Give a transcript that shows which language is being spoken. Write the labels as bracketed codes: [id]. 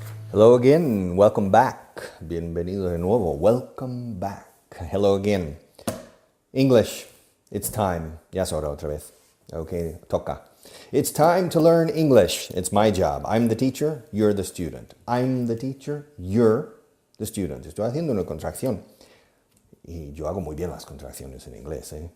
[en] Hello again, welcome back. [es] Bienvenido de nuevo, welcome back. [en] Hello again. English, it's time. Ya es hora otra vez. Okay, toca. It's time to learn English. It's my job. I'm the teacher, you're the student. I'm the teacher, you're the student. [es] Estoy haciendo una contracción. Y yo hago muy bien las contracciones en inglés.